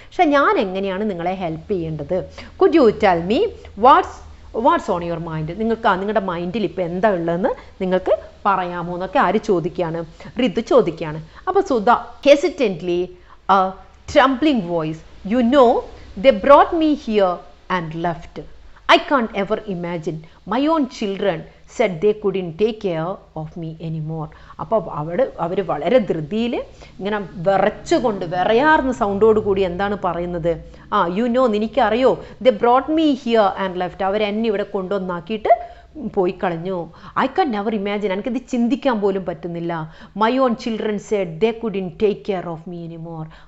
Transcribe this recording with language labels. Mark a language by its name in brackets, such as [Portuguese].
[Malayalam] പക്ഷെ ഞാൻ എങ്ങനെയാണ് നിങ്ങളെ ഹെൽപ്പ് ചെയ്യേണ്ടത്? [English] Could you tell me what's on your mind? [Malayalam] നിങ്ങളുടെ മൈൻഡിൽ ഇപ്പോൾ എന്താ ഉള്ളതെന്ന് നിങ്ങൾക്ക് പറയാമോ എന്നൊക്കെ ആര് ചോദിക്കുകയാണ്? ഋതു ചോദിക്കുകയാണ്. അപ്പോൾ Sudha [English] Hesitantly trembling voice, you know they brought me here and left. I can't ever imagine my own children said they couldn't take care of me anymore. [Malayalam] അപ്പോൾ അവർ വളരെ ധൃതിയിൽ ഇങ്ങനെ വിറയാർന്ന സൗണ്ടോട് കൂടി എന്താണ് പറയുന്നത്? [English] you know, [Malayalam] നിനക്കറിയോ, [English] they brought me here and left, [Malayalam] അവരെന്നെ ഇവിടെ കൊണ്ടുവന്നാക്കിയിട്ട് പോയി കളഞ്ഞു. [English] I can never imagine, [Malayalam] എനിക്കത് ചിന്തിക്കാൻ പോലും പറ്റുന്നില്ല. [English] My own children said they couldn't take care of me anymore.